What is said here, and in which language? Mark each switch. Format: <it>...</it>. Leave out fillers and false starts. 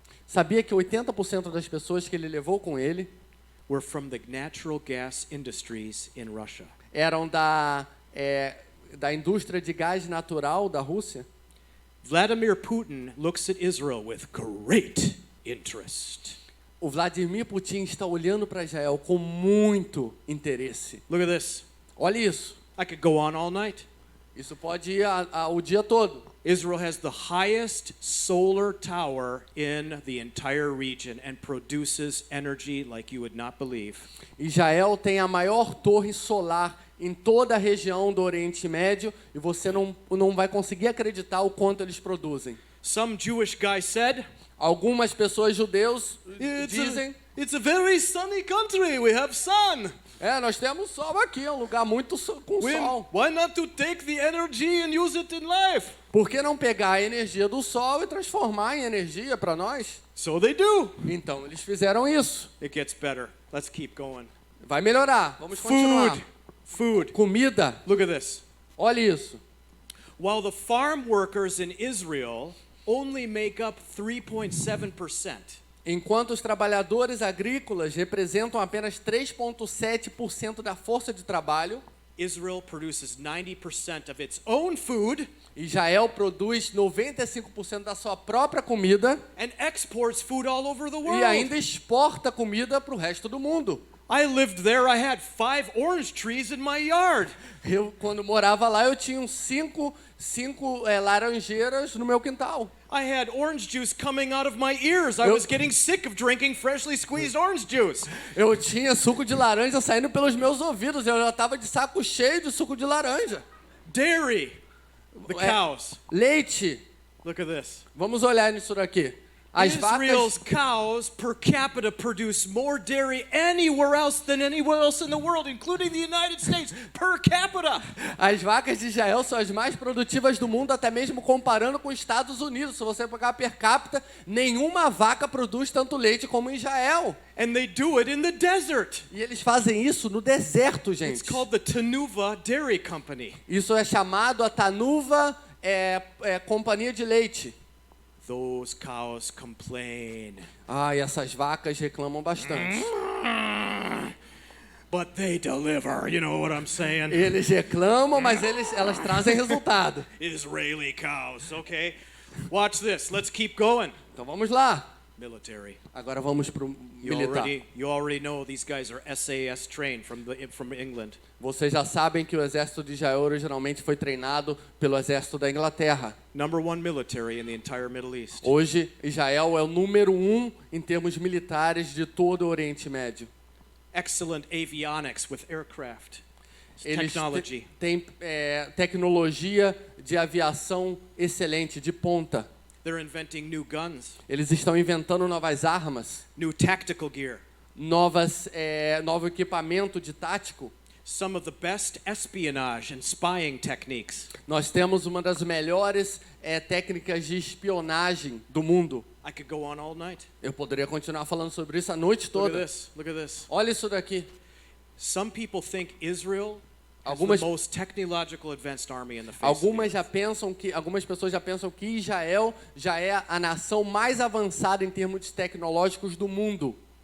<pt>Sabia que 80% das pessoas que ele levou com ele</pt> <en>were from the natural gas industries in Russia?</en> <pt>eram da indústria de gás natural da Rússia?</pt> <en>Vladimir Putin looks at Israel with great interest.</en> <pt>O Vladimir Putin está olhando para Israel com muito interesse.</pt> <en>Look at this.</en> <pt>Olha isso.</pt> <en>I could go on all night.</en> <pt>Isso pode ir o dia todo.</pt> <en>Israel has the highest solar tower in the entire region and produces energy like you would not believe.</en> <pt>Israel tem a maior torre solar em toda a região do Oriente Médio e você não vai conseguir acreditar o quanto eles produzem.</pt> <en>Some Jewish guy said,</en> <pt>Algumas pessoas judeus dizem,</pt> <en>it's a very sunny country. We have sun.</en> <pt>Nós temos sol aqui, é um lugar muito com sol.</pt> <en>Why not to take the energy and use it in life?</en> <pt>Por que não pegar a energia do sol e transformar em energia para nós?</pt> <en>So they do.</en> <pt>Então, eles fizeram isso.</pt> <en>It gets better. Let's keep going.</en> <pt>Vai melhorar, vamos continuar.</pt> <en>Food.</en> <pt>Comida,</pt> <en>Look at this.</en> <pt>olha isso.</pt> <en>While the farm workers in Israel only make up 3.7%,</en> <pt>Enquanto os trabalhadores agrícolas representam apenas 3,7% da força de trabalho,</pt> <en>Israel produces 90% of its own food</en> <pt>Israel produz 95% da sua própria comida</pt> <en>and exports food all over the</en> <pt>e</pt> <en>world.</en> <pt>ainda exporta comida para o resto do mundo.</pt> <en>I lived there. I had 5 orange trees in my yard.</en> <pt>Eu, quando morava lá, eu tinha uns cinco laranjeiras no meu quintal.</pt> <en>I had orange juice coming out of my ears. I was getting sick of drinking freshly squeezed orange juice.</en> <pt>Eu tinha suco de laranja saindo pelos meus ouvidos. Eu já estava de saco cheio de suco de laranja.</pt> <en>Dairy, the cows.</en> <pt>Leite.</pt> <en>Look at this.</en> <pt>Vamos olhar nisso daqui.</pt> <en>As Israel's</en> <pt>vacas,</pt> <en>cows per capita produce more dairy anywhere else than anywhere else in the world, including the United States, per capita.</en> <pt>as vacas de Israel são as mais produtivas do mundo, até mesmo comparando com os Estados Unidos. Se você pegar per capita, nenhuma vaca produz tanto leite como em Israel.</pt> <en>And they do it in the desert.</en> <pt>E eles fazem isso no deserto,</pt> <en>It's</en> <pt>gente.</pt> <en>called the Tanuva Dairy Company.</en> <pt>Isso é chamado a Tanuva Companhia de Leite.</pt> <en>Those cows complain,</en> <pt>E essas vacas reclamam bastante.</pt> <en>but they deliver. You know what I'm saying?</en> <pt>Eles reclamam, mas elas trazem resultado.</pt> <en>Israeli cows, okay? Watch this. Let's keep going.</en> <pt>Então vamos lá.</pt> <en>Military.</en> <pt>Agora vamos para o</pt> <en>You</en> <pt>militar.</pt> <en>already know these guys are SAS trained from England.</en> <pt>Vocês já sabem que o exército de Israel originalmente foi treinado pelo exército da Inglaterra.</pt> <en>Number 1 military in the entire Middle East.</en> <pt>Hoje, Israel é o número 1 em termos militares de todo o Oriente Médio.</pt> <en>Excellent avionics with aircraft.</en> <pt>Eles</pt> <en>Technology.</en> <pt>têm tecnologia de aviação excelente, de ponta.</pt> <en>They're inventing new guns,</en> <pt>Eles estão inventando novas armas,</pt> <en>new tactical gear.</en> <pt>novo equipamento de tático.</pt> <en>Some of the best espionage and spying techniques.</en> <pt>Nós temos uma das melhores técnicas de espionagem do mundo.</pt> <en>I could go on all night.</en> <pt>Eu poderia continuar falando sobre isso a noite</pt> <en>Look at</en> <pt>toda.</pt> <en>this. Look at this.</en> <pt>Olha isso daqui.</pt> <en>Some people think Israel has</en> <pt>Algumas-</pt> <en>the most technological advanced army in the face.</en> <pt>Algumas pessoas já pensam que Israel já é a nação mais avançada em termos tecnológicos do mundo.</pt>